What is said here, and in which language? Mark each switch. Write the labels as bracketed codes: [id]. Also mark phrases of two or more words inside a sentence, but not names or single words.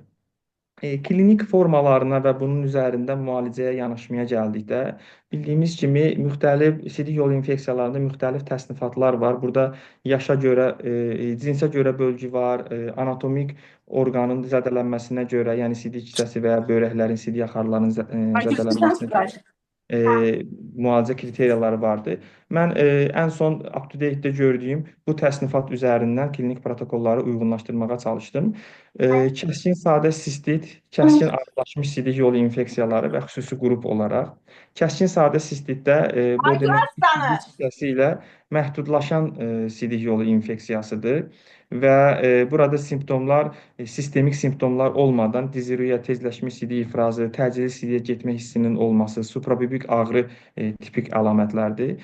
[az] Klinik formalarına və bunun üzərində müalicəyə yanaşmaya gəldikdə, bildiyimiz kimi müxtəlif sidik yolu infeksiyalarında müxtəlif təsnifatlar var. Burada yaşa görə, cinsə görə bölgü var, anatomik orqanın zədələnməsinə görə, yəni sidik hissəsi və ya böyrəklərin, sidik axarlarının zədələnməsinə görə müalicə kriteriyaları vardır. Mən ən son up-to-date-də gördüyüm bu təsnifat üzərindən klinik protokolları uyğunlaşdırmağa çalışdım. Kəskin sadə sistit, kəskin ağırlaşmış sidik yolu infeksiyaları və xüsusi qrup olaraq. Kəskin sadə sistitdə bu demək sidik hissəsi ilə məhdudlaşan sidik yolu infeksiyasıdır və burada simptomlar sistemik simptomlar olmadan dizuriya, tezləşmiş sidik ifrazı, təcili sidiyə getmə hissinin olması, suprabubik ağrı tipik əlamətlərdir.